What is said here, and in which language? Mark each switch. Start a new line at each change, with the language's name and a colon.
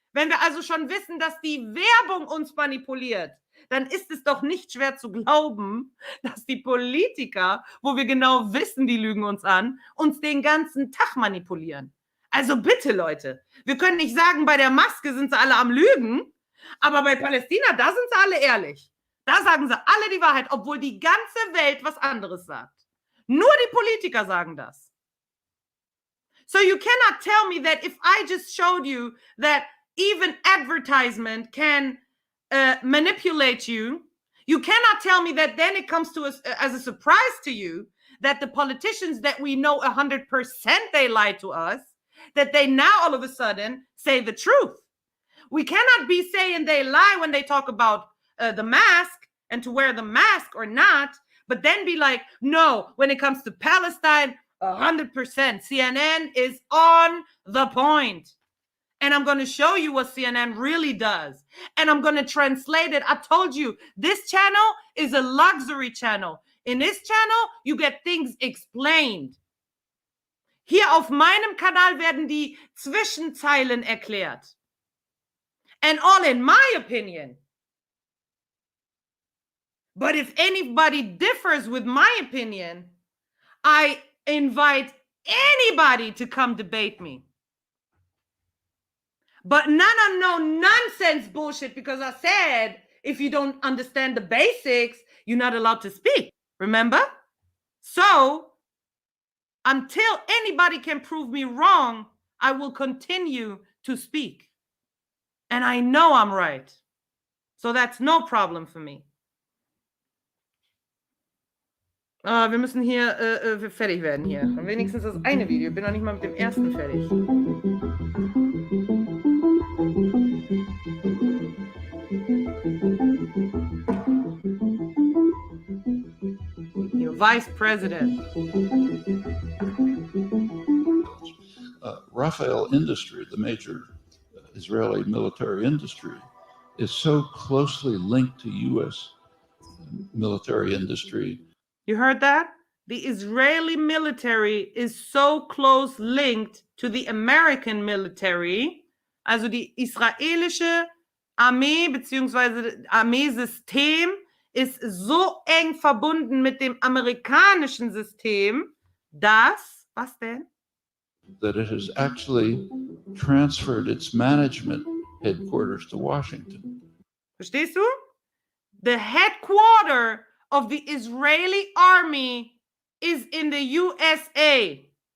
German: Wenn wir also schon wissen, dass die Werbung uns manipuliert, dann ist es doch nicht schwer zu glauben, dass die Politiker, wo wir genau wissen, die lügen uns an, uns den ganzen Tag manipulieren. Also bitte, Leute, wir können nicht sagen, bei der Maske sind sie alle am Lügen, aber bei Palästina, da sind sie alle ehrlich. Da sagen sie alle die Wahrheit, obwohl die ganze Welt was anderes sagt. Nur die Politiker sagen das.
English: So you cannot tell me that if I just showed you that even advertisement can manipulate you, you cannot tell me that then it comes to us as a surprise to you that the politicians that we know 100% they lie to us, that they now all of a sudden say the truth. We cannot be saying they lie when they talk about the mask and to wear the mask or not, but then be like, no, when it comes to Palestine, 100%. CNN is on the point. And I'm going to show you what CNN really does. And I'm going to translate it. I told you, this channel is a luxury channel. In this channel, you get things explained.
German: Hier auf meinem Kanal werden die Zwischenzeilen erklärt.
English: And all in my opinion. But if anybody differs with my opinion, I invite anybody to come debate me. But none of no nonsense bullshit, because I said if you don't understand the basics, you're not allowed to speak. Remember? So until anybody can prove me wrong, I will continue to speak. And I know I'm right. So that's no problem for me.
German: Wir müssen hier fertig werden hier. Wenigstens das eine Video. Ich bin noch nicht mal mit dem ersten fertig.
English: Your vice president. RAEL industry, the major Israeli military industry, is so closely linked to U.S. military industry. You heard that? The Israeli military is so close linked to the American military,
German: also die israelische Armee bzw. Armeesystem ist so eng verbunden mit dem amerikanischen System, dass, was denn?
English: That it has actually transferred its management headquarters to Washington.
German: Verstehst du?
English: The headquarter of the Israeli army is in the USA.